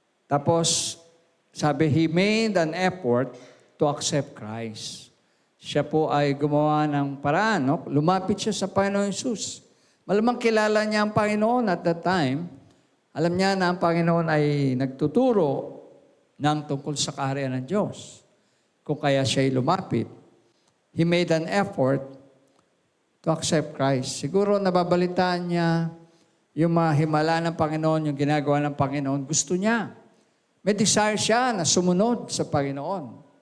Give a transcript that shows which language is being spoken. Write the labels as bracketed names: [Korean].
[Filipino] Tapos, sabi, [English] he made an effort to accept Christ. [Filipino] Siya po ay gumawa ng paraan, no? Lumapit siya sa Panginoon Jesus. Malamang kilala niya ang Panginoon [English] at that time. [Filipino] Alam niya na ang Panginoon ay nagtuturo ng tungkol sa kaharian ng Diyos. Kung kaya siya ay lumapit. [English] He made an effort to accept Christ. [Filipino] Siguro nababalitaan niya yung mga himala ng Panginoon, yung ginagawa ng Panginoon. Gusto niya. May desire siya na sumunod sa Panginoon.